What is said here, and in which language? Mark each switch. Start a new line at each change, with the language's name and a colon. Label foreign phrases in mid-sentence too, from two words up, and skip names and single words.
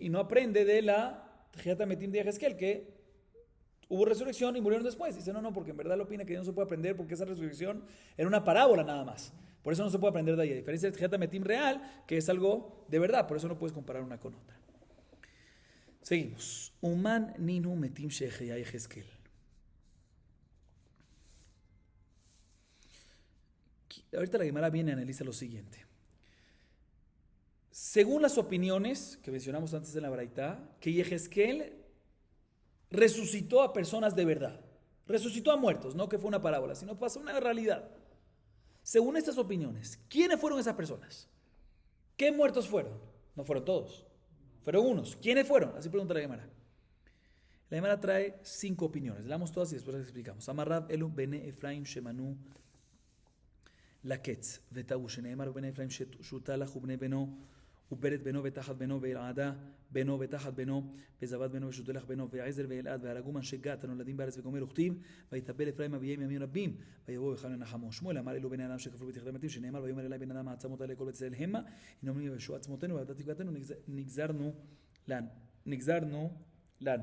Spanish: Y no aprende de la
Hebrew: תחיית המתים
Spanish: de Yehezkel, que hubo resurrección y murieron después? Dice, no, porque en verdad lo opina que no se puede aprender porque esa resurrección era una parábola nada más. Por eso no se puede aprender de ahí. A diferencia del
Hebrew: תחיית המתים
Spanish: real, que es algo de verdad, por eso no puedes comparar una con otra. Seguimos.
Hebrew: ומאן נינהו מתים שהחיה יחזקאל.
Spanish: Ahorita la Gemara viene y analiza lo siguiente. Según las opiniones que mencionamos antes en la Baraita, que Yehezkel resucitó a personas de verdad. Resucitó a muertos, no que fue una parábola, sino que pasó una realidad. Según estas opiniones, ¿quiénes fueron esas personas? ¿Qué muertos fueron? No fueron todos. Fueron unos. ¿Quiénes fueron? Así pregunta la Gemara. La Gemara trae 5 opiniones. Le damos todas y después las explicamos.
Hebrew: אמר רב אלו בני אפרים שמנו לקץ וטעו שנאמר בני אפרים שותלח ובני בנו וברד בנו ותחת בנו ואלעדה בנו ותחת בנו וזבד בנו ושותלח בנו ועזר ואלעד והרגום אנשי גת הנולדים בארץ וגומר וכתיב ויתאבל אפרים אביהם ימים רבים ויבואו היכן לנחמו. שמואל אמר אלו בני אדם שכפלו בתחילת המתים שנאמר ויאמר אלי בן אדם העצמות האלה כל בית ישראל המה הנה אומרים יבשו עצמותינו ועבדת תקוותנו נגזרנו לנו.